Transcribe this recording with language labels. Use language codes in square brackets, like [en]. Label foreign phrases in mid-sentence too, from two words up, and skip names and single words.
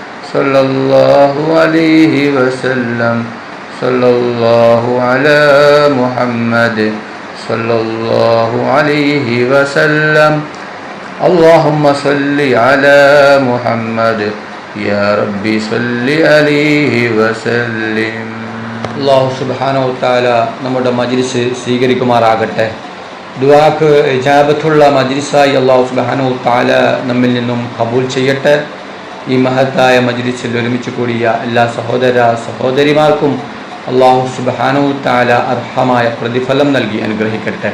[ar] صلى الله عليه وسلم. صلى الله على محمد صلى الله عليه وسلم. اللهم صل على محمد يا ربي صل عليه وسلم. الله سبحانه وتعالى [ml] നമ്മുടെ മജ്ലിസ് സ്വീകരിക്കുമാറാകട്ടെ. ദുആക്ക് ഇജാബത്തുള്ള മജ്ലിസായി [ar] الله سبحانه وتعالى [ml] നമ്മിൽ നിന്നും ഖബൂൽ ചെയ്യട്ടെ. ഈ മഹത്തായ മജ്ലിസിൽ ഒരുമിച്ച് കൂടിയ എല്ലാ സഹോദര സഹോദരിമാർക്കും [ar] الله سبحانه وتعالى [ml] അർഹമായ പ്രതിഫലം നൽകി അനുഗ്രഹിക്കട്ടെ.